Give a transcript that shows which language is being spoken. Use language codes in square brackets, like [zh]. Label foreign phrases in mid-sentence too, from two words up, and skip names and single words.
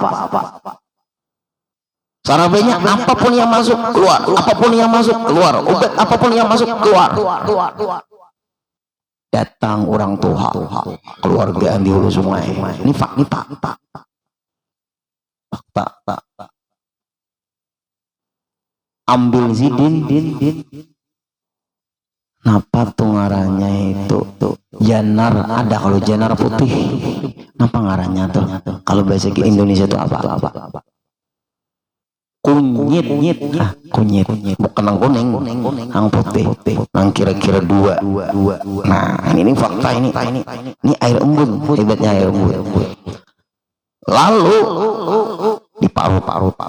[bjn] Sarabenya apapun yang masuk keluar, apapun yang masuk keluar, obat apapun yang masuk keluar. [id] Datang orang tua, keluarga di hulu sungai. Ini fakta. Ambil zidin, [bjn] napa tuh ngarannya itu janar, ada kalau janar putih. Napa ngarannya tuh? Kalau bahasa Indonesia itu apa? [id] Kunyit, kunyit, bukan yang kuning, yang putih, yang kira-kira dua. Nah, ini fakta ini air embun, hebatnya air embun. Lalu diparut.